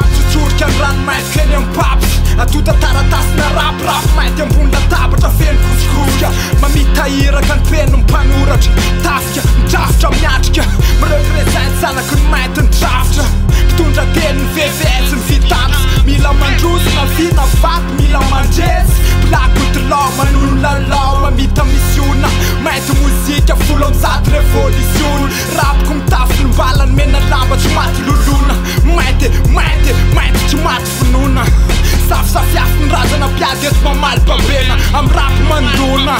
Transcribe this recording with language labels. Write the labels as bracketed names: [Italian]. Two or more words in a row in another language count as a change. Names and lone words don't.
[Malagasy] Tsotsorika ny ranomaitry eny amin'ny papy. Atota taratasy na rapirapy mainty ambony latabatra feno kosokosoka. Mamita hiraka ny peniny mpanoratra. Tafika, mitrafitra, miatrika, mirepresent zanaky ny mainty ny drafitra. Mpitondra teny ny V V S ny vitamina. Mila mandroso na vy na vato, mila mandresy. [English] Black with law, [Malagasy] manolo lalao, mamita misiona. Mainty mozika, folo amby zato revolution. Rapiko mitafy ny mbalany mena lamba, tsy maty lolona. Mainty, mainty, mainty, tsy maty finoana. Safisafiafy ny razana mpiady eto mamaly babena. Amin'ny rap mandona.